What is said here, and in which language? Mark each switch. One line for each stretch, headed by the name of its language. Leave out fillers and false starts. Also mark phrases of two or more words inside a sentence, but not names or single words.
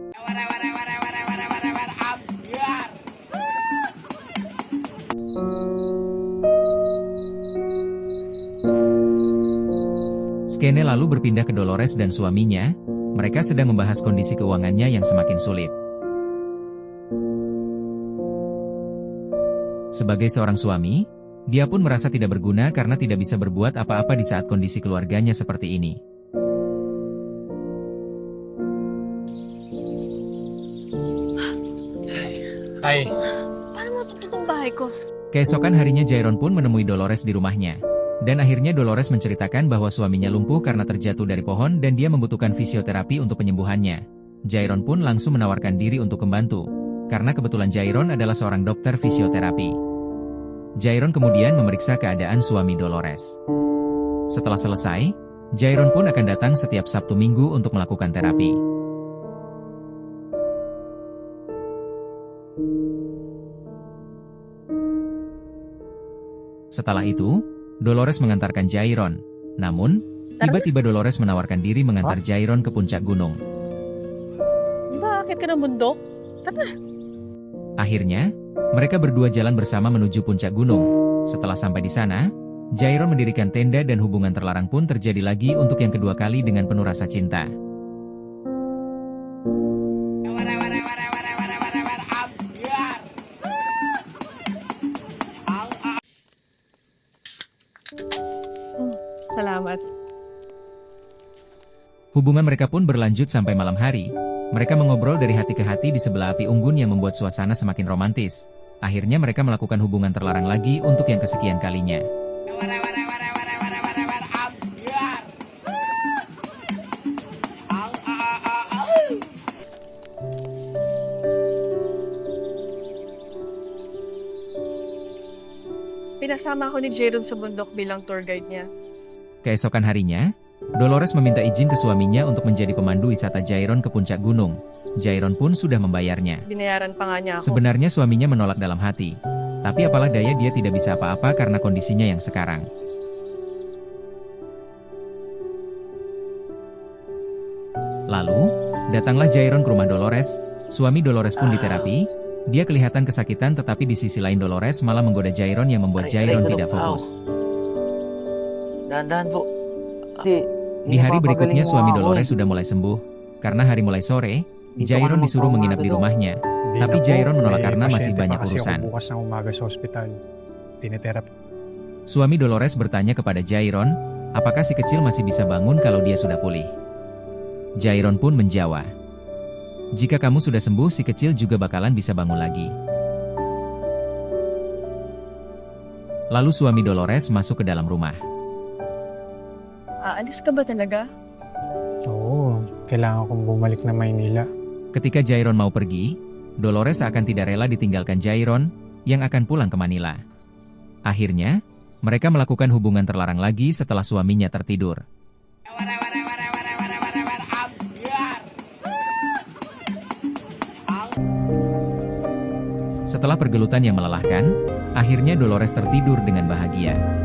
Indonesian: Skene lalu berpindah ke Dolores dan suaminya, mereka sedang membahas kondisi keuangannya yang semakin sulit. Sebagai seorang suami, dia pun merasa tidak berguna karena tidak bisa berbuat apa-apa di saat kondisi keluarganya seperti ini. Ay,
Filipino: Paano matutupang bahay ko?
Indonesian: Keesokan harinya Jairon pun menemui Dolores di rumahnya. Dan akhirnya Dolores menceritakan bahwa suaminya lumpuh karena terjatuh dari pohon dan dia membutuhkan fisioterapi untuk penyembuhannya. Jairon pun langsung menawarkan diri untuk membantu, karena kebetulan Jairon adalah seorang dokter fisioterapi. Jairon kemudian memeriksa keadaan suami Dolores. Setelah selesai, Jairon pun akan datang setiap Sabtu Minggu untuk melakukan terapi. Setelah itu, Dolores mengantarkan Jairon. Namun, tiba-tiba Dolores menawarkan diri mengantar Jairon ke puncak gunung.
Filipino: Bakit ka ng bundok? Tara.
Indonesian: Akhirnya, mereka berdua jalan bersama menuju puncak gunung. Setelah sampai di sana, Jairon mendirikan tenda dan hubungan terlarang pun terjadi lagi untuk yang kedua kali dengan penuh rasa cinta.
Filipino: Salamat.
Indonesian: Hubungan mereka pun berlanjut sampai malam hari. Mereka mengobrol dari hati ke hati di sebelah api unggun yang membuat suasana semakin romantis. Akhirnya mereka melakukan hubungan terlarang lagi untuk yang kesekian kalinya.
Filipino: Pinasama ako ni Jairon sa bundok bilang
English: tour guide
Filipino: niya.
Indonesian: Keesokan harinya, Dolores meminta izin ke suaminya untuk menjadi pemandu wisata Jairon ke puncak gunung. Jairon pun sudah membayarnya.
Filipino: Binayaran pa nga niya ako.
Indonesian: Sebenarnya suaminya menolak dalam hati. Tapi apalah daya dia tidak bisa apa-apa karena kondisinya yang sekarang. Lalu, datanglah Jairon ke rumah Dolores. Suami Dolores pun diterapi. Dia kelihatan kesakitan tetapi di sisi lain Dolores malah menggoda Jairon yang membuat Jairon tidak fokus.
Filipino: dahan-dahan po.
Indonesian: Di hari berikutnya suami Dolores sudah mulai sembuh. Karena hari mulai sore, Jairon disuruh menginap di rumahnya. Tapi Jairon menolak karena masih banyak urusan.
Filipino: Bukas ng umaga sa ospital. Tinetherapy.
Indonesian: Suami Dolores bertanya kepada Jairon, apakah si kecil masih bisa bangun kalau dia sudah pulih? Jairon pun menjawab, jika kamu sudah sembuh si kecil juga bakalan bisa bangun lagi. Lalu suami Dolores masuk ke dalam rumah.
Filipino: Aalis ka ba talaga? Oo, kailangan kong bumalik na Maynila.
Indonesian: Ketika Jairon mau pergi, Dolores akan tidak rela ditinggalkan Jairon, yang akan pulang ke Manila. Akhirnya, mereka melakukan hubungan terlarang lagi setelah suaminya tertidur. Setelah pergelutan yang melelahkan, akhirnya Dolores tertidur dengan bahagia.